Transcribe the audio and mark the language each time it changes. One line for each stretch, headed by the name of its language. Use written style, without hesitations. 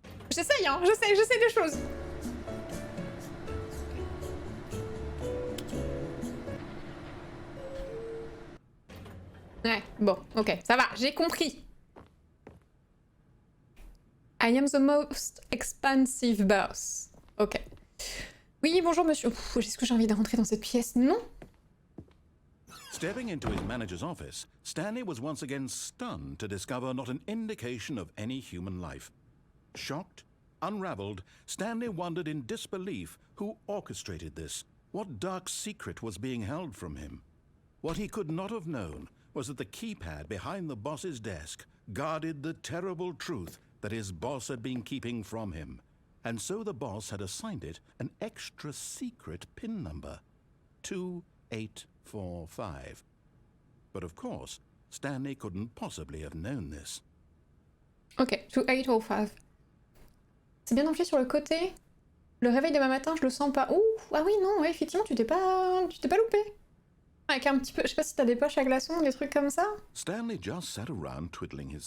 French: J'essaye, hein, j'essaie des choses. Ouais, bon, ok, ça va, j'ai compris.
English: I am the most expensive boss.
French: Ok. Oui, bonjour monsieur. Est-ce que j'ai envie de rentrer dans cette pièce? Non.
English: Stepping into his manager's office, Stanley was once again stunned to discover not an indication of any human life. Shocked, unraveled, Stanley wondered in disbelief who orchestrated this, what dark secret was being held from him. What he could not have known was that the keypad behind the boss's desk guarded the terrible truth that his boss had been keeping from him, and so the boss had assigned it an extra secret PIN number, 2845. But of course, Stanley couldn't possibly have known this.
French: Ok, 2805. C'est bien enflé sur le côté. Le réveil demain matin, je le sens pas. Ouh, ah oui, non, ouais, effectivement, tu t'es pas loupé. Avec un petit peu, je sais pas si t'as des poches à glaçons, des trucs comme ça.
English: Stanley just sat around twiddling his